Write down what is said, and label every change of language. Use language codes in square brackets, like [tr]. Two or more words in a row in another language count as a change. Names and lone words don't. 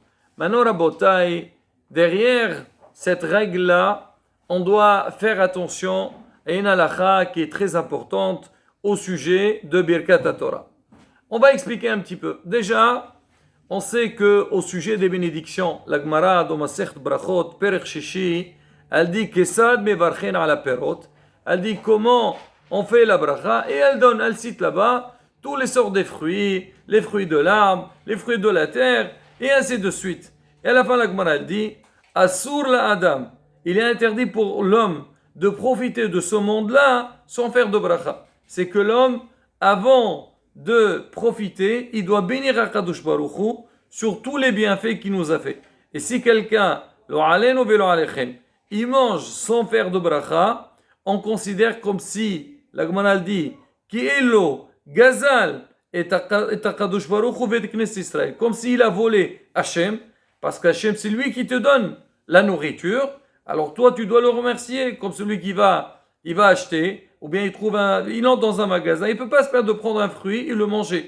[fr] Maintenant, Rabotai, derrière cette règle-là, on doit faire attention à une halakha qui est très importante au sujet de [he] ברכת תורה. [fr] On va expliquer un petit peu. Déjà, on sait qu'au sujet des bénédictions, la Gemara dans Masechet Brachot, [he] פרק שישי, [fr] elle dit [he] כיצד מברכין על הפירות. [fr] Elle dit comment on fait la bracha et elle cite là-bas tous les sortes de fruits, les fruits de l'arbre, les fruits de la terre et ainsi de suite. Et à la fin, la Gemara elle dit [he] אסור לאדם. [fr] Il est interdit pour l'homme de profiter de ce monde-là sans faire de bracha. C'est que l'homme, avant de profiter, il doit bénir [he] הקדוש ברוך הוא [fr] sur tous les bienfaits qu'il nous a fait. Et si quelqu'un, [he] לא עלינו ולא עליכם, [fr] il mange sans faire de bracha, on considère comme si, la Gemara dit, [he] כאילו גזל את הקדוש ברוך הוא ואת כנסת ישראל, [fr] comme s'il a volé Hachem, parce qu'Hachem c'est lui qui te donne la nourriture, alors toi tu dois le remercier, comme celui qui il va acheter, ou bien il entre dans un magasin, il ne peut pas se permettre de prendre un fruit et le manger.